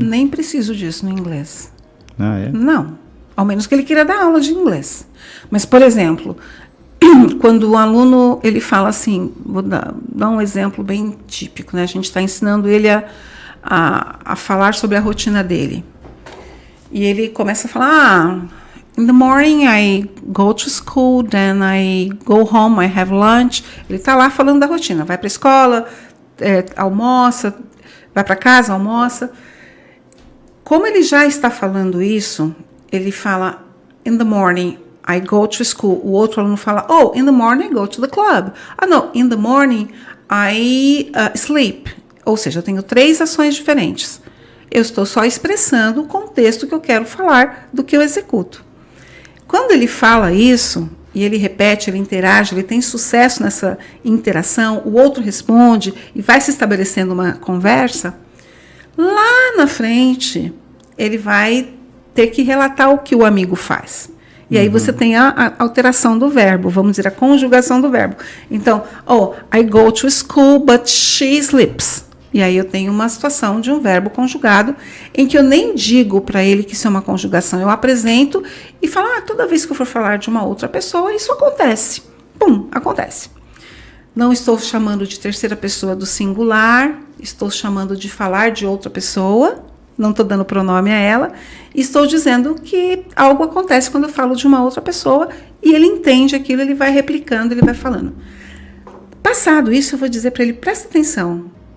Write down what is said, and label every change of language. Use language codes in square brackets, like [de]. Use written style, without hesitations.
[pt] Nem preciso disso no inglês. Ah, é? Não. Ao menos que ele queira dar aula de inglês. Mas, por exemplo, quando o aluno ele fala assim, vou dar um exemplo bem típico, né? A gente está ensinando ele a falar sobre a rotina dele. E ele começa a falar, [en] in the morning I go to school, then I go home, I have lunch. [pt] Ele está lá falando da rotina, vai para a escola, almoça, vai para casa, almoça. Como ele já está falando isso, ele fala, [en] in the morning I go to school. [pt] O outro aluno fala, [en] oh, in the morning I go to the club. Ah, não, in the morning I sleep. [pt] Ou seja, eu tenho 3 ações diferentes. Eu estou só expressando o contexto que eu quero falar do que eu executo. Quando ele fala isso, e ele repete, ele interage, ele tem sucesso nessa interação, o outro responde e vai se estabelecendo uma conversa, lá na frente ele vai ter que relatar o que o amigo faz. E aí você tem a alteração do verbo, vamos dizer, a conjugação do verbo. [en] Então, I go to school, but she sleeps. [pt] E aí eu tenho uma situação de um verbo conjugado, em que eu nem digo para ele que isso é uma conjugação, eu apresento e falo, toda vez que eu for falar de uma outra pessoa, isso acontece. Pum, acontece. Não estou chamando de terceira pessoa do singular, estou chamando de falar de outra pessoa, não estou dando pronome a ela, e estou dizendo que algo acontece quando eu falo de uma outra pessoa, e ele entende aquilo, ele vai replicando, ele vai falando. Passado isso, eu vou dizer para ele, presta atenção,